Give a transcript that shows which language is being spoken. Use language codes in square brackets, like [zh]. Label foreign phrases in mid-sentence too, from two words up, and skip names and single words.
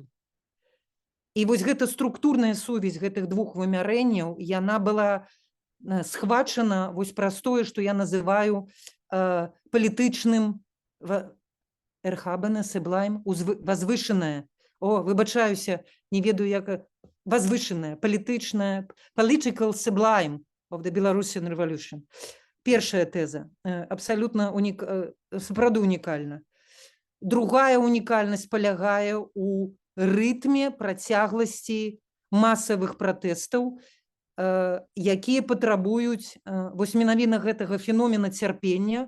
[be] І вось гэта структурная сувязь гэтых двух вымярэнняў, яна была схвачана вось праз тое, што я называю палітычным эрхабана, сэблайм, возвышенное. О, выбачаюся, не ведаю, як возвышенное, палітычнае, [en] political sublime of the Belarusian Revolution. [be] Першая тэза, абсалютна сапраўды унікальна. Другая унікальнасць палягае ў рытме працягласці масавых пратэстаў, якія патрабуюць вось менавіта гэтага феномена цярпення.